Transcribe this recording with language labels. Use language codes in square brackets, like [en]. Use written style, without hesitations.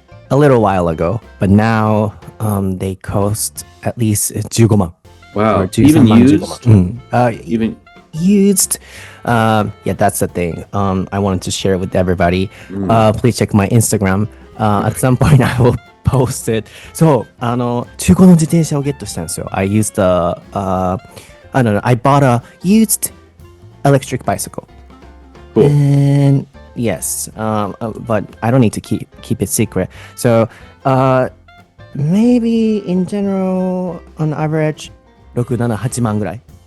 [en] A little while ago, but now they cost at least 15万. Wow. Even used? Even used. Yeah, that's the thing. I wanted to share with everybody. Please check my Instagram. At some point I will post it. [ja] そう、中古の自転車をゲットしたんですよ。 [en] I used I bought a used electric bicycle. Cool. And yes, but I don't need to keep it secret. So, maybe in general, on average, 6、7、8万ぐらい.